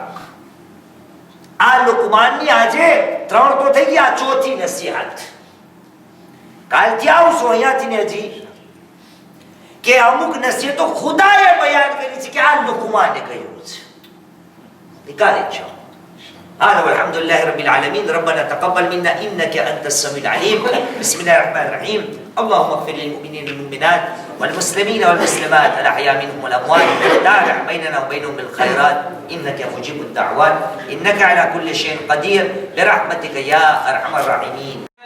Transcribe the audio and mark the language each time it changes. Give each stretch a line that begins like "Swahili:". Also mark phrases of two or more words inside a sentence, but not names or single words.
Gujarati: આ લુકમાનની આજે 3 તો થઈ ગયા, 4થી નસીહત. કાલથી આવશું અહીંયાથી ને હજી કે અમુક નસીહતો ખુદાએ બયાન કરી છે કે આ લુકમાને કહ્યું છે. નિકાલે છો.
Arabic: هذا والحمد لله رب العالمين. ربنا تقبل منا إنك أنت السميع العليم. بسم الله الرحمن الرحيم. اللهم اغفر للمؤمنين والمؤمنات والمسلمين والمسلمات الأحياء منهم والأموات. تابع بيننا وبينهم بالخيرات إنك مجيب الدعوات إنك على كل شيء قدير برحمتك يا أرحم الراحمين.